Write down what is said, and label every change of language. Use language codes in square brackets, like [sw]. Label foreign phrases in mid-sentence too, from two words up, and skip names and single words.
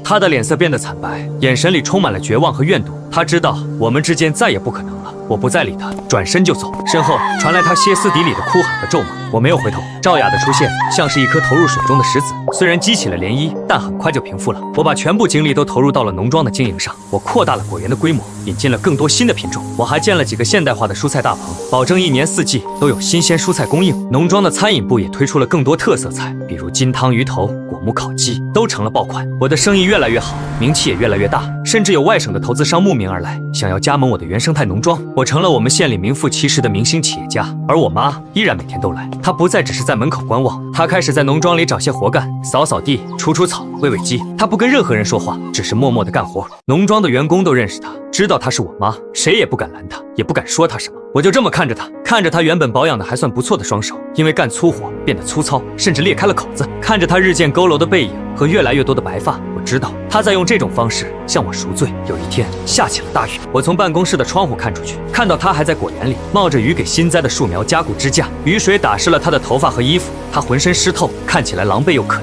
[zh] 他的臉色變得慘白，眼神裡充滿了絕望和怨毒。他知道我們之間再也不可能了。我不再理他，轉身就走。身後傳來他歇斯底里的哭喊和咒罵。我沒有回頭。趙雅的出現像是一顆投入水中的石子，雖然激起了漣漪，但很快就平復了。我把全部精力都投入到了農莊的經營上，我擴大了果園的規模，引進了更多新的品種。我還建了幾個現代化的蔬菜大棚，保證一年四季都有新鮮蔬菜供應。農莊的餐飲部也推出了更多特色菜，比如金湯魚頭、果木烤雞，都成了爆款。我的生意越來越好，名氣也越來越大，甚至有外省的投資商慕名而來，想要加盟我的原生態農莊。我成了我們縣裡名副其實的明星企業家，而我媽依然每天都來。她不再只是在門口觀望，她開始在農莊裡找些活幹，掃掃地、除除草、餵餵雞。她不跟任何人說話，只是默默地幹活。農莊的員工都認識她，知道她是我媽，誰也不敢攔她，也不敢說她什麼。我就這麼看着她，看着她原本保養的還算不錯的雙手，因為幹粗活變得粗糙，甚至裂開了口子。看着她日漸佝偻的背影和越來越多的白髮，我知道她在用這種方式向我贖罪。有一天下起了大雨，我從辦公室的窗戶看出去，看到她還在果園裡冒着雨給新栽的樹苗加固支架，雨水打濕了她的頭髮和衣服，她渾身濕透，看起來狼狽又可憐。